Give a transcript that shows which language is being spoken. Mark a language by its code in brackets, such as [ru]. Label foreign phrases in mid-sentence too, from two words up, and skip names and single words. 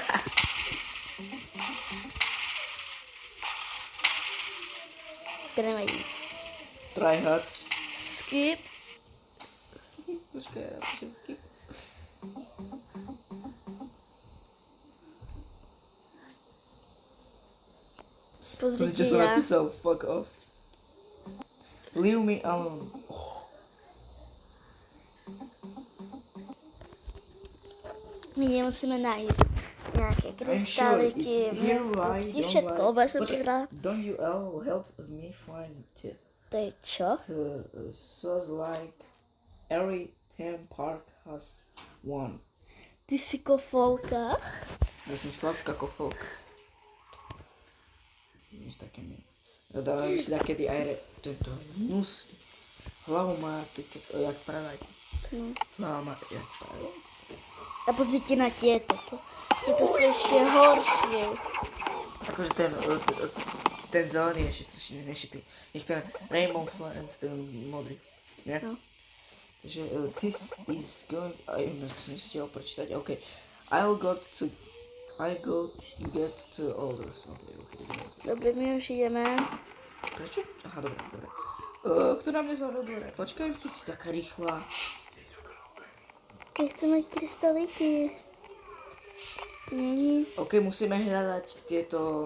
[en] Tremej. Tryhard. Skip. [sk] Počkaj, ja píšem skip. Pozrite Čo som ja. napísal, [en] fuck off. Leave me alone. [sk] My nemusíme nájsť nejaké krystáliky, všetko, lebo ja som pozerala. [en] Don't you all help me find it? [sk] To je čo? [en] Sounds like every theme park has one. [sk] Ty si kofolka. Ja som sladká kofolka. Nič také nie. Ja dávam si takedy aj tento mus. Hlavu má jak paradajka. Hlava má jak paradajka. A pozrite na tieto. Tieto sú ešte horšie. Akože ten zelený je ešte strašne nešitý. Niektoré Rainbow Friends, ten modrý. Nie? No. [en] Takže this is going... [sk] Aj som stihol prečítať. OK. [en] I'll go to get to others. [sk] Dobre, my už ideme. Prečo? Aha, dobre. Ktorá mne zavrel dvere? Počkaj, ty si taká rýchla. Ja chcem mať krystalíky. Není. OK, musíme hľadať tieto